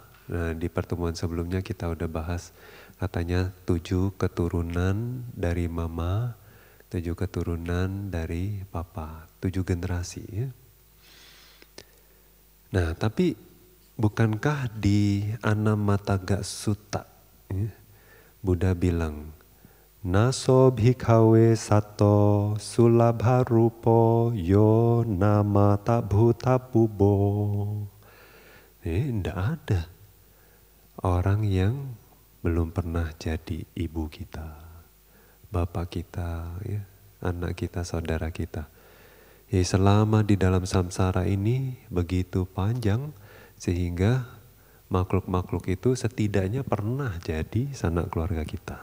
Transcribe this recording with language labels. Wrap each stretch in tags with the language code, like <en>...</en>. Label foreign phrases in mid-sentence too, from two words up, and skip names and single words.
<id>Nah, di pertemuan sebelumnya kita udah bahas katanya 7 keturunan dari mama, 7 keturunan dari papa, 7 generasi ya. Nah, tapi bukankah di Anamataga Sutta ya, Buddha bilang,</id> <pi>Naso bhikkhave sato sulabha rupo yo namata bhuta pubo.</pi> <id>Tidak ada orang yang belum pernah jadi ibu kita, bapak kita, ya, anak kita, saudara kita. Selama di dalam samsara ini begitu panjang sehingga makhluk-makhluk itu setidaknya pernah jadi sanak keluarga kita.</id>